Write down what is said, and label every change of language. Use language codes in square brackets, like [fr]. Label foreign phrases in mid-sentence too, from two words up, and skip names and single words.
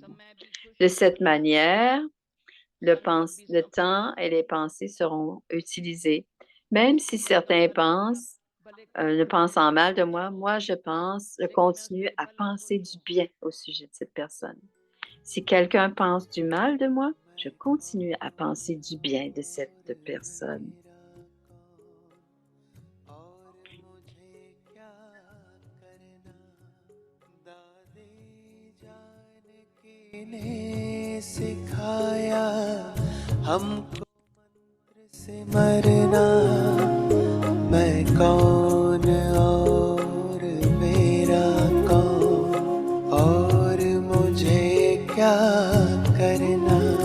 [fr] De cette manière, le temps et les pensées seront utilisés. Même si certains ne pensent en mal de moi, moi je continue à penser du bien au sujet de cette personne. Si quelqu'un pense du mal de moi, je continue à penser du bien de cette personne. [hi] ने सिखाया हमको मंत्र से मरना मैं कौन और मेरा कौन और मुझे क्या करना